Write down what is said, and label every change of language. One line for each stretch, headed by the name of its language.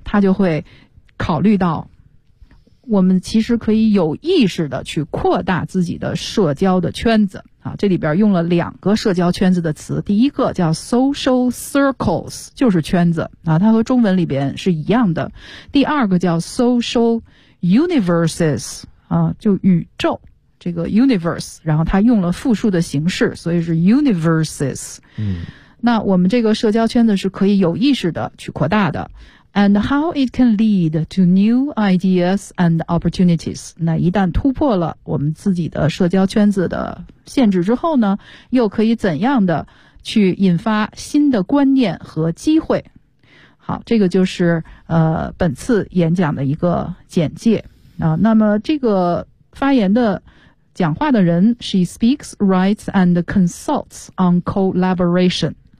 Chinese: 他就会考虑到我们其实可以有意识的去扩大自己的社交的圈子啊，这里边用了两个社交圈子的词，第一个叫 social circles， 就是圈子啊，它和中文里边是一样的。第二个叫 social universes， 啊，就宇宙，这个 universe， 然后它用了复数的形式，所以是 universes。那我们这个社交圈子是可以有意识的去扩大的。
English: And how it can lead to new ideas and opportunities.
Chinese: 那一旦突破了我们自己的社交圈子的限制之后呢，又可以怎样的去引发新的观念和机会。好，这个就是本次演讲的一个简介。那么这个发言的讲话的人，
English: She speaks, writes, and consults on collaboration.